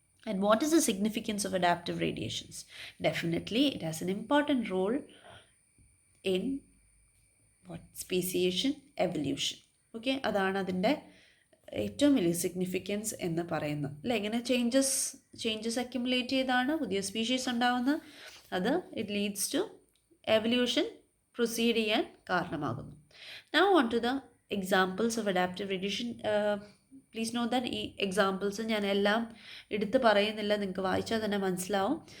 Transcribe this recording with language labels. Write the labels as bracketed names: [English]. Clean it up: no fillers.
[English] And what is the significance of adaptive radiations? Definitely, it has an important role in speciation, evolution. [Malayalam] Okay, അതാണ് അതിൻ്റെ ഏറ്റവും വലിയ significance എന്ന് പറയുന്നത്. അല്ല, എങ്ങനെ ചേഞ്ചസ് അക്യുമുലേറ്റ് ചെയ്താണ് പുതിയ സ്പീഷീസ് ഉണ്ടാവുന്നത്. അത് [English] it leads to evolution [Malayalam] proceed ചെയ്യാൻ കാരണമാകുന്നു. [English] Now on to the examples of adaptive radiation. Please know that [Malayalam] ഈ എക്സാമ്പിൾസ് ഞാൻ എല്ലാം എടുത്ത് പറയുന്നില്ല, നിങ്ങൾക്ക് വായിച്ചാൽ തന്നെ മനസ്സിലാവും.